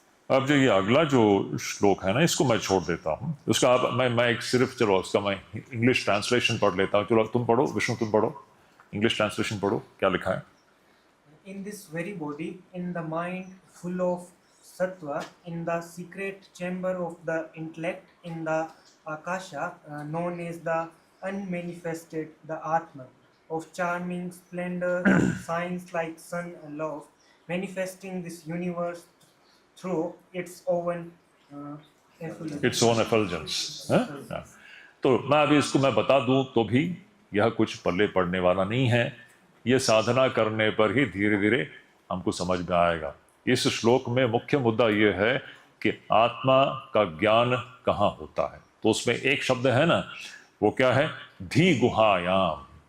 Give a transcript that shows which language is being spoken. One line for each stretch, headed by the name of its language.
Hindi: अब जो ये अगला जो श्लोक है ना, इसको मैं छोड़ देता हूँ। उसका आप मैं एक सिर्फ, चलो उसका मैं इंग्लिश ट्रांसलेशन पढ़ लेता हूँ। चलो तुम पढ़ो, विष्णु तुम पढ़ो, इंग्लिश ट्रांसलेशन पढ़ो, क्या लिखा है?
English: In this very body, in the mind full of sattva, in the secret chamber of the intellect, in the akasha, known as the unmanifested, the Atma, of charming splendor, shines like sun aloft, manifesting this universe through its own effulgence. It's own effulgence.
Hindi: तो मैं अभी इसको मैं बता दूं तो भी यह कुछ पल्ले पड़ने वाला नहीं है। यह साधना करने पर ही धीरे धीरे हमको समझ में आएगा। इस श्लोक में मुख्य मुद्दा यह है कि आत्मा का ज्ञान कहाँ होता है। तो उसमें एक शब्द है ना, वो क्या है? धी गुहायाम।